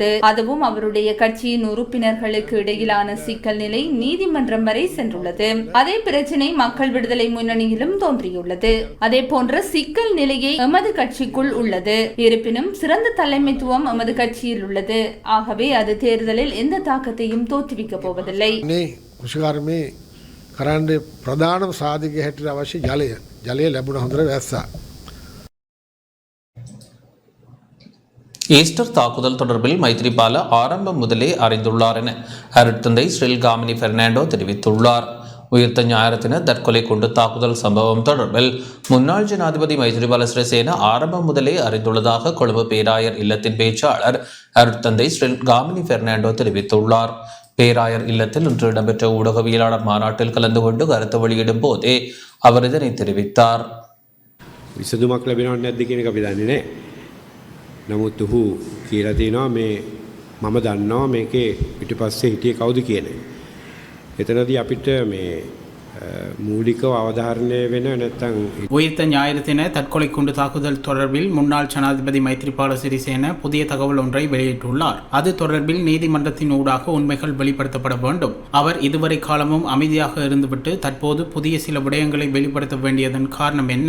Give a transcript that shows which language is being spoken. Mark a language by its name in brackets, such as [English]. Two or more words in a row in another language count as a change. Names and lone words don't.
[Tamil] அதுவும் அவருடைய கட்சியின் உறுப்பினர்களுக்கு இடையிலான சிக்கல் நிலை நீதிமன்றம் வரை சென்றுள்ளது. அதே பிரச்சினை மக்கள் விடுதலை முன்னணியிலும் தோன்றியுள்ளது. அதே போன்ற சிக்கல் நிலையை எமது கட்சிக்குள் உள்ளது. இருப்பினும் சிறந்த தலைமைத்துவம் எமது கட்சியில் உள்ளது. ஆகவே அது தேர்தலில் எந்த தாக்கத்தையும் தோற்றுவிக்கப் போவதில்லை. [Sinhala] කෘෂිකර්මයේ කරන්න ප්‍රධානම සාධකය හැටියට අවශ්‍ය ජලය ලැබුණ හොඳට වැස්සා. [Tamil] ஈஸ்டர் தாக்குதல் தொடர்பில் மைத்ரிபால ஆரம்பம் முதலே அறிந்துள்ளார் என அருட்தந்தை ஸ்ரீல்காமினி பெர்னாண்டோ தெரிவித்துள்ளார். உயிர்த்த ஞாயிறு தின தற்கொலை குண்டு தாக்குதல் சம்பவம் தொடர்பில் முன்னாள் ஜனாதிபதி மைத்ரிபால சிறிசேன ஆரம்பம் முதலே அறிந்துள்ளதாக கொழும்பு பேராயர் இல்லத்தின் பேச்சாளர் அருட்தந்தை ஸ்ரீல்காமினி பெர்னாண்டோ தெரிவித்துள்ளார். பேராயர் இல்லத்தில் இன்று இடம்பெற்ற ஊடகவியலாளர் மாநாட்டில் கலந்து கொண்டு கருத்து வெளியிடும் போதே அவர் இதனை தெரிவித்தார். [Sinhala] විසඳුමක් ලැබෙනවද නැද්ද කියන එක අපි දන්නේ නැහැ. නමුත් ඔහු කියලා තියෙනවා මේ මම දන්නවා මේකේ පිටිපස්සේ හිටියේ කවුද කියන එක. එතනදී අපිට මේ மூலிகව අවධාරණය වෙන නැත්නම් [Tamil] உயிர்த்த ஞாயிறு தின தற்கொலை குண்டு தாக்குதல் தொடர்பில் முன்னாள் ஜனாதிபதி மைத்ரிபால சிறிசேன புதிய தகவல் ஒன்றை வெளியிட்டுள்ளார். அது தொடர்பில் நீதிமன்றத்தின் ஊடாக உண்மைகள் வெளிப்படுத்தப்பட வேண்டும். அவர் இதுவரை காலமும் அமைதியாக இருந்துவிட்டு தற்போது புதிய சில விடயங்களை வெளிப்படுத்த வேண்டியதன் காரணம் என்ன?